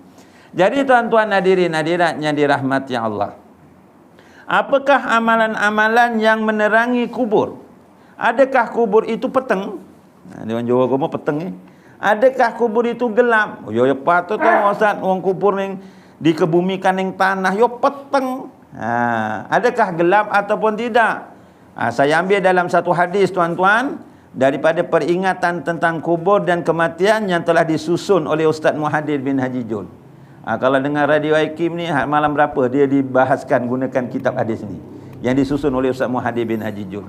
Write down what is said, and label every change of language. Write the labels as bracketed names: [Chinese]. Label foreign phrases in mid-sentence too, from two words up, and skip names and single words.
[Malay] Jadi tuan-tuan hadirin hadirat yang dirahmati Allah, apakah amalan-amalan yang menerangi kubur? Adakah kubur itu peteng? Dia orang Jawa kamu peteng ni. Adakah kubur itu gelap? Oh, yo patut tu Ustaz, orang kubur ni dikebumikan [Javanese] ning tanah yo peteng. [Malay] Adakah gelap ataupun tidak? Saya ambil dalam satu hadis tuan-tuan daripada peringatan tentang kubur dan kematian yang telah disusun oleh Ustaz Muhaddir bin Haji Jul. Kalau dengar Radio Hakim ni malam berapa dia dibahaskan gunakan kitab hadis ni yang disusun oleh Ustaz Muhaddir bin Haji Jul.